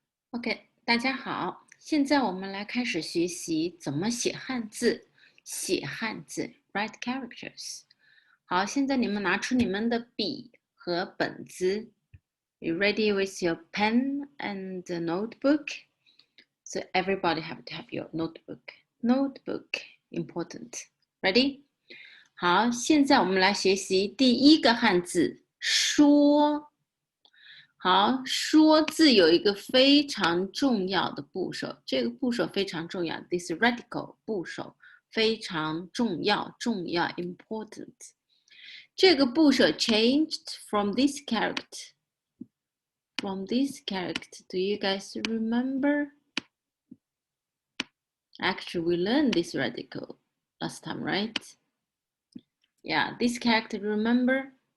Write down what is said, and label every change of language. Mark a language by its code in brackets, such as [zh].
[zh] OK，大家好，现在我们来开始学习怎么写汉字，写汉字 ， [en] write characters。 [zh] 好，现在你们拿出你们的笔和本子。 [en] You ready with your pen and a notebook? So everybody have to have your notebook. Notebook important. Ready? [zh] 好，现在我们来学习第一个汉字说。好，说字有一个非常重要的部首，这个部首非常重要 ， [en] this radical [zh] 部首非常重要，important。这个部首 [en] changed from this character. From this character, do you guys remember? Actually, we learned this radical last time, right? Yeah, this character, remember?